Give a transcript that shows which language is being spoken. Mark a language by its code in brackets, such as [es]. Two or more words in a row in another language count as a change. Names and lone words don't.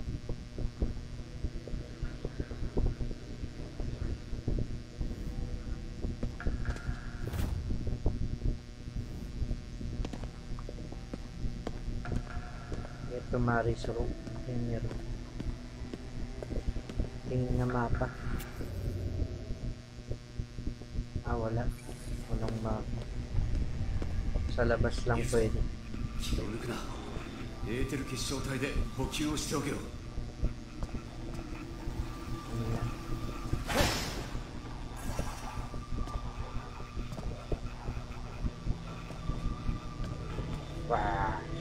[tl] Ito Maris Room. Yung meron. Tingin nga mapa. Wala. Walang mapa. Sa labas lang pwede. [ja] 気を抜くな。エーテル結晶体で補給をしておけよ。 Wah.